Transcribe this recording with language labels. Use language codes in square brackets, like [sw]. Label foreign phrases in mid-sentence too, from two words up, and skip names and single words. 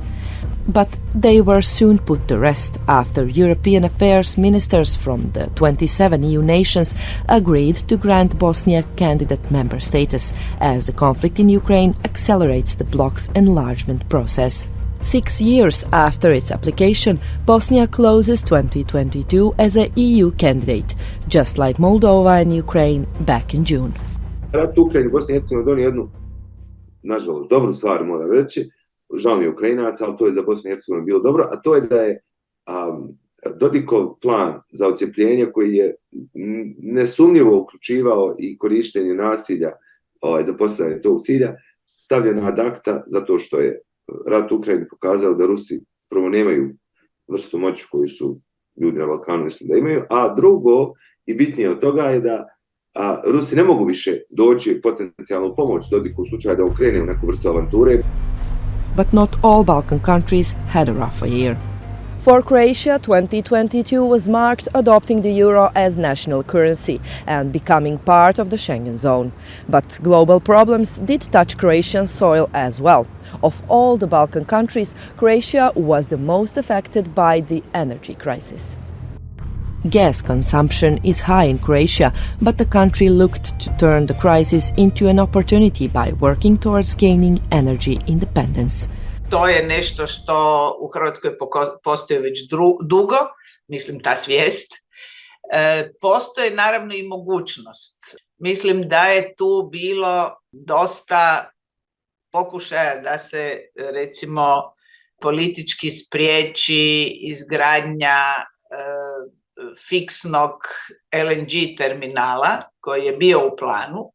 [en] But they were soon put to rest after European affairs ministers from the 27 EU nations agreed to grant Bosnia candidate member status as the conflict in Ukraine accelerates the bloc's enlargement process. 6 years after its application, Bosnia closes 2022 as a EU candidate, just like Moldova and Ukraine back in June. [bs] Rat u Ukrajini, Bosni i Hercegovini donio jednu, nažalost, dobru stvar, moram reći, žao mi je Ukrajinaca, ali to je za Bosnu i Hercegovinu bilo dobro, a to je da je Dodikov plan za odcepljenje koji je nesumnjivo uključivao i korištenje nasilja za postizanje tog cilja, stavljeno [la] ad acta [bs] zato što je rat u Ukrajini pokazao da Rusi prvo nemaju vrstu moći koju su ljudi na Balkanu mislili da imaju, a drugo i bitnije od toga je da Rusi ne mogu više doći potencijalnu pomoć Dodiku u slučaju da ukrene u neku vrstu avanture. [en] But not all Balkan countries had a rougher year. For Croatia, 2022 was marked adopting the euro as national currency and becoming part of the Schengen zone. But global problems did touch Croatian soil as well. Of all the Balkan countries, Croatia was the most affected by the energy crisis. Gas consumption is high in Croatia, but the country looked to turn the crisis into an opportunity by working towards gaining energy independence. [hr] To je nešto što u Hrvatskoj postoji već dugo, mislim ta svijest. Postoji naravno i mogućnost. Mislim da je tu bilo dosta pokušaja da se recimo politički spriječi izgradnja fiksnog LNG terminala koji je bio u planu.